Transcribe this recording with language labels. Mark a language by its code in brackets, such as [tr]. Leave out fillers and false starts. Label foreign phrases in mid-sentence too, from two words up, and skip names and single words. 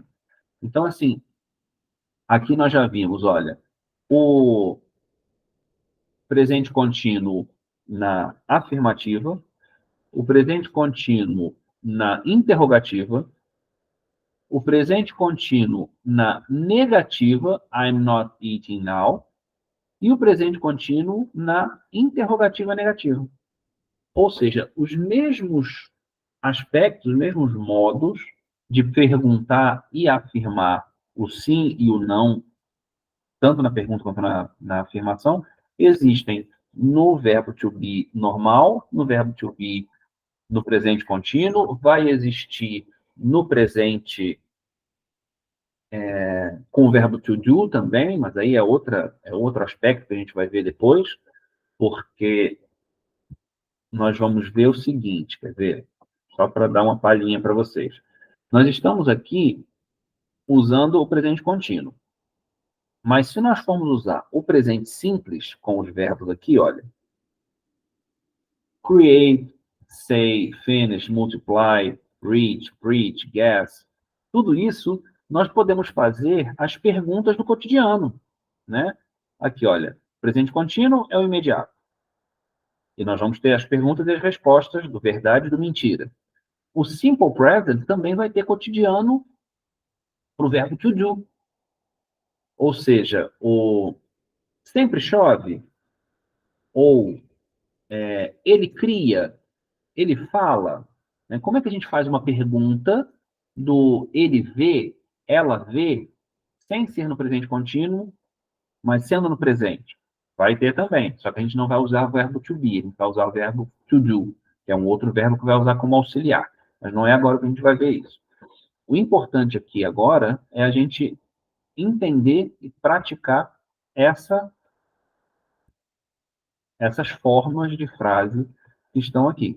[pt] Então, assim, aqui nós já vimos, olha, o presente contínuo na afirmativa, o presente contínuo na interrogativa, o presente contínuo na negativa, [en] I'm not eating now, [pt] e o presente contínuo na interrogativa negativa. Ou seja, os mesmos aspectos, os mesmos modos de perguntar e afirmar o sim e o não, tanto na pergunta quanto na afirmação, existem no verbo [en] to be [pt] normal, no verbo [en] to be [pt] no presente contínuo, vai existir no presente com o verbo [en] to do [pt] também, mas aí é outro aspecto que a gente vai ver depois, porque nós vamos ver o seguinte, quer ver? Só para dar uma palhinha para vocês. Nós estamos aqui usando o presente contínuo. Mas se nós formos usar o presente simples com os verbos aqui, olha, [en] create, say, finish, multiply, reach, preach, guess, [pt] tudo isso nós podemos fazer as perguntas do cotidiano, né? Aqui, olha, presente contínuo é o imediato. E nós vamos ter as perguntas e as respostas do verdade e do mentira. O [en] simple present [pt] também vai ter cotidiano para o verbo [en] to do. [pt] Ou seja, o sempre chove, ou ele cria, ele fala. Né? Como é que a gente faz uma pergunta do ele vê, ela vê, sem ser no presente contínuo, mas sendo no presente? Vai ter também, só que a gente não vai usar o verbo [en] to be, [pt] a gente vai usar o verbo [en] to do, [pt] que é um outro verbo que vai usar como auxiliar. Mas não é agora que a gente vai ver isso. O importante aqui agora é a gente entender e praticar essas formas de frase que estão aqui.